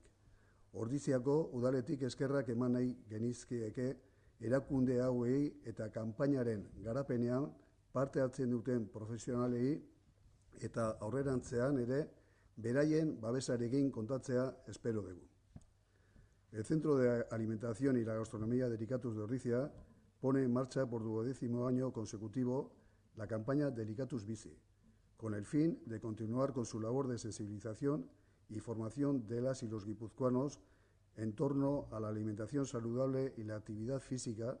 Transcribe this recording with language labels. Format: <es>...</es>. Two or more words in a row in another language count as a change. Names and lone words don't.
<eu>Ordiziako udaletik eskerrak eman nahi genizkieke erakunde hauei eta kanpainaren garapenean parte hartzen duten profesionalei eta aurrerantzean ere beraien babesarekin kontatzea espero dugu.</eu> <es>El Centro de Alimentación y la Gastronomía Delicatus de Ordizia pone en marcha por 12º año consecutivo la campaña Delicatus Bici, con el fin de continuar con su labor de sensibilización y formación de las y los guipuzcoanos en torno a la alimentación saludable y la actividad física.</es>